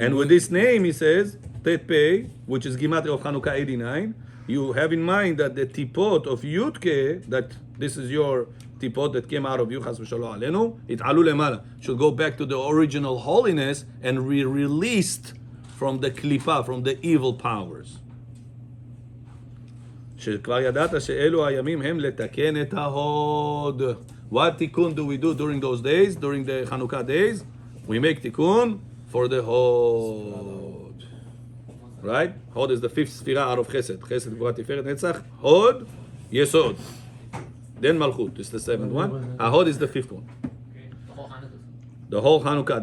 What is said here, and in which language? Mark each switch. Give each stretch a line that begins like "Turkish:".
English: and with this name he says tet pei, which is Gematria of Chanukah 89, you have in mind that the tipot of Yudke, that this is your tipot that came out of you, Chas v'shalom alenu, it alu lemala, should go back to the original holiness and be released from the klipa, from the evil powers.
Hebrew: שכבר ידעת שאלו הימים הם לתקן את ההוד.
English: What tikkun do we do during those days, during the Chanukah days? We make tikkun for the hod. Right? Hod is the fifth sphira out of Chesed. Chesed, Gvura, Tiferet, Netzach. Hod, Yesod. Then Malchut is the seventh one. Hod is the fifth one. The whole Chanukah.